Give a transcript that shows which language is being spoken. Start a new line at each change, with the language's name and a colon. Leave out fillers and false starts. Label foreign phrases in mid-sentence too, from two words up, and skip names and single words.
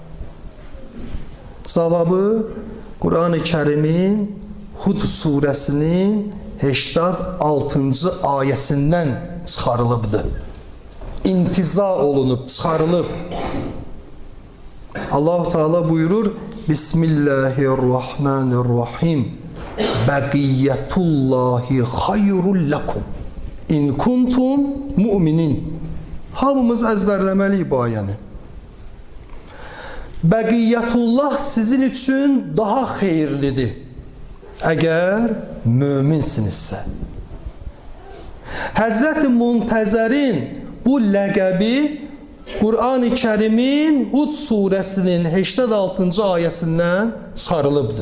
Azerbaijani: Cavabı Quran-ı Kərimin Hud surəsinin 86-cı ayəsindən çıxarılıbdır. İntiza olunub, çıxarılıb. Allah-u Teala buyurur,
Arabic: بسم الله الرحمن الرحيم. بقية الله خير لكم إن كنتم مؤمنين.
Azerbaijani: Hamımız əzbərləməliyik bu ayəni. Bəqiyyətullah sizin üçün daha xeyirlidir, əgər möminsinizsə. Həzrəti Muntəzərin bu ləqəbi Quran-ı Kərimin Hud surəsinin 86-cı ayəsindən çıxarılıbdır.